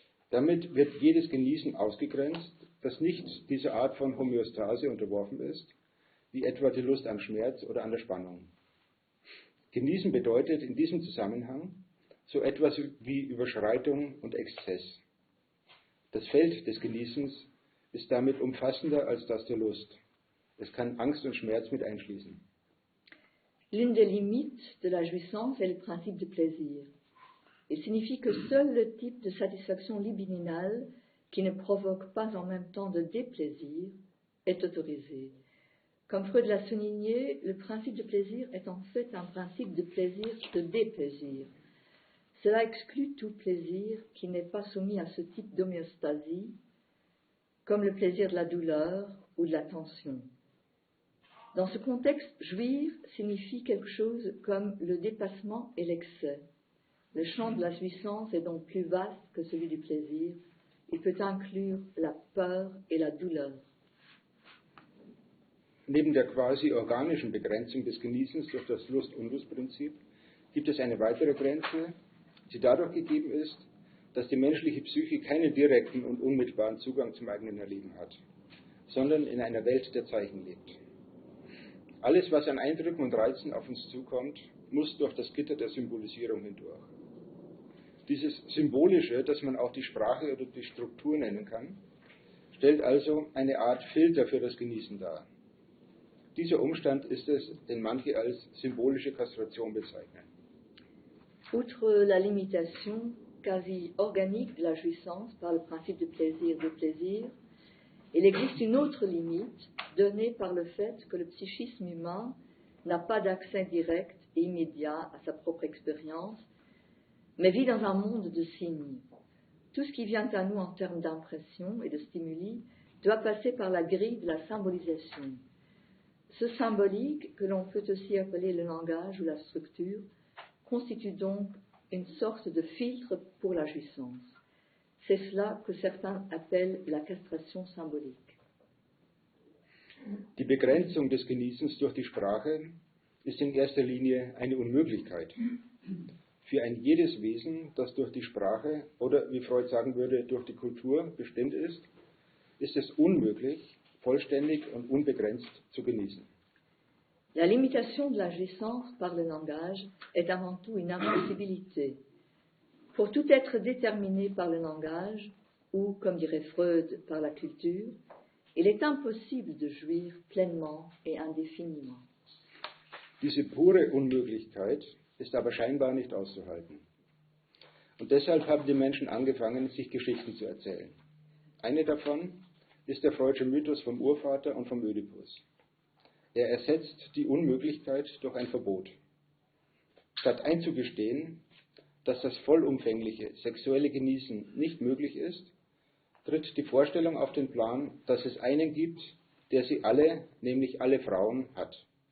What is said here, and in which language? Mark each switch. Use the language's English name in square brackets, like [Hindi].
[German] Damit wird jedes Genießen ausgegrenzt, das nicht dieser Art von Homöostase unterworfen ist, wie etwa die Lust am Schmerz oder an der Spannung. Genießen bedeutet in diesem Zusammenhang so etwas wie Überschreitung und Exzess. Das Feld des Genießens ist damit umfassender als das der Lust. Es kann Angst und Schmerz mit einschließen. [French] L'une des limites de la jouissance est le principe de plaisir. Il signifie que seul le type de satisfaction libidinale qui ne provoque pas en même temps de déplaisir est autorisé. Comme Freud l'a souligné, le principe de plaisir est en fait un principe de plaisir de déplaisir. Cela exclut tout plaisir qui n'est pas soumis à ce type d'homéostasie, comme le plaisir de la douleur ou de la tension. Dans ce contexte, jouir signifie quelque chose comme le dépassement et l'excès. Le champ de la jouissance est donc plus vaste que celui du plaisir. Il peut inclure la peur et la douleur. [German] Neben der quasi organischen Begrenzung des Genießens durch das Lust-Unlust-Prinzip gibt es eine weitere Grenze, die dadurch gegeben ist, dass die menschliche Psyche keinen direkten und unmittelbaren Zugang zum eigenen Erleben hat, sondern in einer Welt der Zeichen lebt. Alles, was an Eindrücken und Reizen auf uns zukommt, muss durch das Gitter der Symbolisierung hindurch. Dieses Symbolische, das man auch die Sprache oder die Struktur nennen kann, stellt also eine Art Filter für das Genießen dar. Dieser Umstand ist es, den manche als symbolische Kastration bezeichnen. [French] Outre la limitation quasi organique de la jouissance par le principe de plaisir, il existe une autre limite donnée par le fait que le psychisme humain n'a pas d'accès direct et immédiat à sa propre expérience, mais vit dans un monde de signes. Tout ce qui vient à nous en termes d'impression et de stimuli doit passer par la grille de la symbolisation. Ce symbolique, que l'on peut aussi appeler le langage ou la structure, constitue donc une sorte de filtre pour la jouissance. C'est cela que certains appellent la castration symbolique. [German] Die Begrenzung des Genießens durch die Sprache ist in erster Linie eine Unmöglichkeit. Für ein jedes Wesen, das durch die Sprache oder, wie Freud sagen würde, durch die Kultur bestimmt ist es unmöglich, vollständig und unbegrenzt zu genießen. [French] La limitation de la jouissance par le langage est avant tout une impossibilité. Pour tout être déterminé par le langage, ou, comme dirait Freud, par la culture, il est impossible de jouir pleinement et indéfiniment. [German] Diese pure Unmöglichkeit ist aber scheinbar nicht auszuhalten. Und deshalb haben die Menschen angefangen, sich Geschichten zu erzählen. Eine davon ist der Freudsche Mythos vom Urvater und vom Ödipus. Er ersetzt die Unmöglichkeit durch ein Verbot. Statt einzugestehen, dass das vollumfängliche sexuelle Genießen nicht möglich ist, tritt die Vorstellung auf den Plan, dass es einen gibt, der sie alle, nämlich alle Frauen, hat.